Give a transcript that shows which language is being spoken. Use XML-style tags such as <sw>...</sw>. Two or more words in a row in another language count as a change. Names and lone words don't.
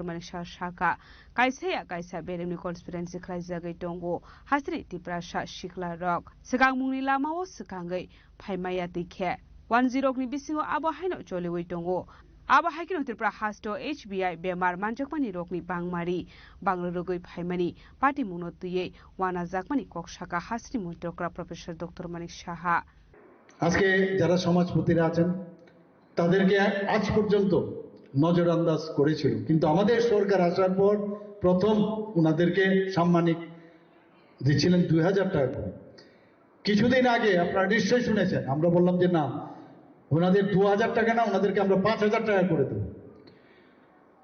<trp>Manik Saha kaisa beremni conspiracy khlaijagai tongo hasini tiprasa sikla rok sikangmungni lamao sikangai phaimaya tikhe 10 ni bisingo abo haino choliwai tongo abo haikino tripura hasto HBI bemar manjakmani rokni bangmari banglorogoi phaimani party munotuye wana jakmani koksaka hasini mantri okra Professor Dr. Manik Saha</trp> <bn>আজকে যারা সমাজপতিরা আছেন তাদেরকে আজ পর্যন্ত নজরআন্দাজ করেছিল, কিন্তু আমাদের সরকার আসার পর প্রথম ওনাদেরকে সাম্মানিক দিচ্ছিলেন 2000 টাকা করে। কিছুদিন আগে আপনারা নিশ্চয়ই শুনেছেন আমরা বললাম যে না, ওনাদের 2000 টাকা না, ওনাদেরকে আমরা 5000 টাকা করে দেব।</bn>